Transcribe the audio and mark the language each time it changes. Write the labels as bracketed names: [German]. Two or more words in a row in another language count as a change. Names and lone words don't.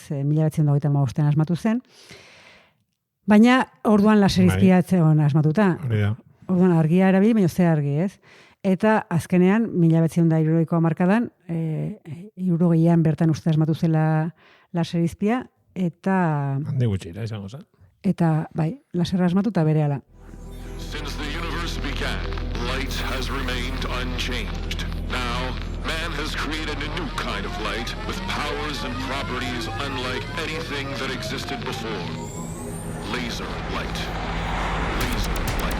[Basque] 1935 asmatu zen, baina orduan laserizkiatzen asmatuta. Hori da. Orduan argia erabili, baina ze argi, ez? Eta azkenean, 1960ko hamarkadan, 60ean bertan uste asmatu zela laserizpia, eta... Handi gutxira, izango zen. Eta, bai, laserra asmatu eta berehala. [English] Since the universe began, light has remained unchanged. Now, man has created a new kind of light with powers and properties unlike anything that existed before. Laser light. Laser light.